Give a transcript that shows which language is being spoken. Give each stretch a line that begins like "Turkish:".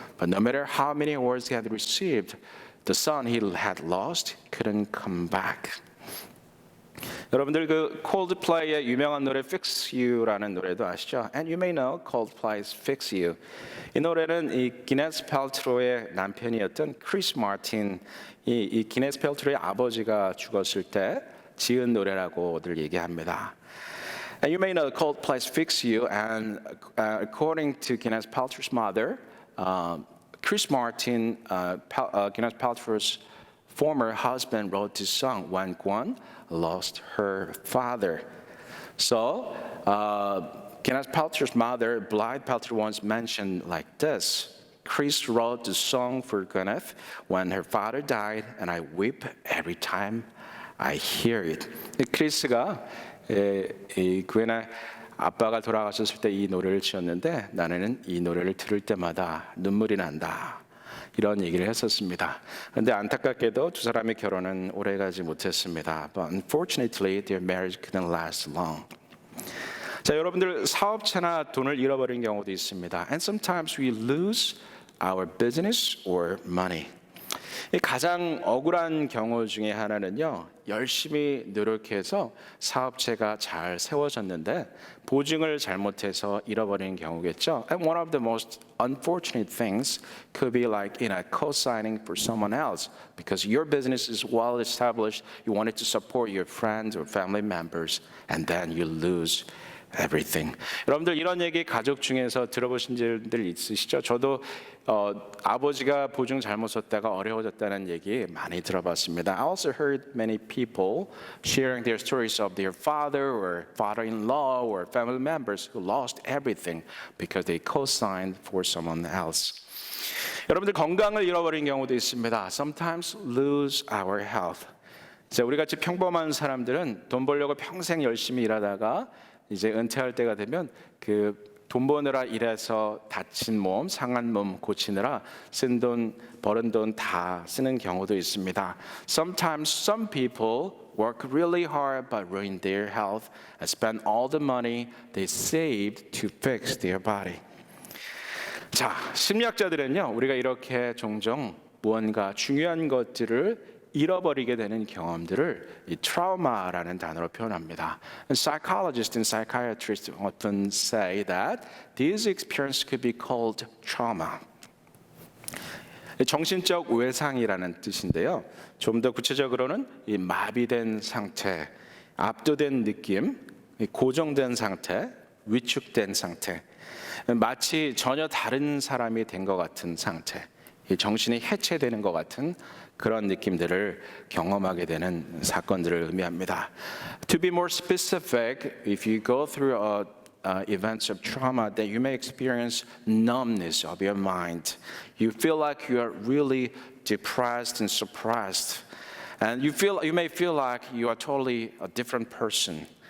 English: But no matter how many awards he had received, the son he had lost couldn't come back.
Korean: 여러분들 그 콜드플레이의 유명한 노래 Fix You라는 노래도 아시죠?
English: And you may know Coldplay's Fix You.
Korean: 이 노래는 이 기네스 펠트로의 남편이었던 크리스 마틴, 이 기네스 펠트로의 아버지가 죽었을 때 지은 노래라고들 얘기합니다.
English: And you may know Coldplay's Fix You, and according to Gwyneth Paltrow's mother, Chris Martin, Gwyneth Paltrow's former husband, wrote this song when Gwen lost her father. So, Gwyneth Paltrow's mother, Blythe Paltrow, once mentioned like this: Chris wrote the song for Gwyneth when her father died, and I weep every time I hear it.
Korean: 크리스가 이 그의 아빠가 돌아가셨을 때 이 노래를 지었는데 나는 이 노래를 들을 때마다 눈물이 난다. 이런 얘기를 했었습니다. 그런데 안타깝게도 두 사람의 결혼은 오래가지 못했습니다.
English: But unfortunately, their marriage couldn't last long.
Korean: 자, 여러분들 사업체나 돈을 잃어버린 경우도 있습니다.
English: And sometimes we lose our business or money.
Korean: 가장 억울한 경우 중에 하나는요, 열심히 노력해서 사업체가 잘 세워졌는데 보증을 잘못해서 잃어버리는 경우겠죠.
English: And one of the most unfortunate things could be like co-signing for someone else because your business is well established, you wanted to support your friends or family members, and then you lose everything.
Korean: 여러분들 이런 얘기 가족 중에서 들어보신 분들 있으시죠? 저도 아버지가 보증 잘못 썼다가 어려워졌다는 얘기 많이 들어봤습니다.
English: I also heard many people sharing their stories of their father or father-in-law or family members who lost everything because they co-signed for someone else.
Korean: 여러분들 건강을 잃어버린 경우도 있습니다.
English: Sometimes lose our health.
Korean: 자, 우리 같이 평범한 사람들은 돈 벌려고 평생 열심히 일하다가 이제 은퇴할 때가 되면 그 돈 버느라 일해서 다친 몸, 상한 몸 고치느라 쓴 돈, 버는 돈 다 쓰는 경우도 있습니다.
English: Sometimes some people work really hard but ruin their health and spend all the money they saved to fix their body.
Korean: 자, 심리학자들은요, 우리가 이렇게 종종 무언가 중요한 것들을 잃어버리게 되는 경험들을 이 트라우마라는 단어로 표현합니다.
English: And psychologists and psychiatrists often say that these experiences could be called trauma.
Korean: 정신적 외상이라는 뜻인데요. 좀 더 구체적으로는 이 마비된 상태, 압도된 느낌, 고정된 상태, 위축된 상태, 마치 전혀 다른 사람이 된 것 같은 상태, 정신이 해체되는 것 같은 그런 느낌들을 경험하게 되는 사건들을 의미합니다.
English: To be more specific, if you go through events of trauma, then you may experience numbness of your mind. You feel like you are really depressed and suppressed, and you may feel like you are totally a different person.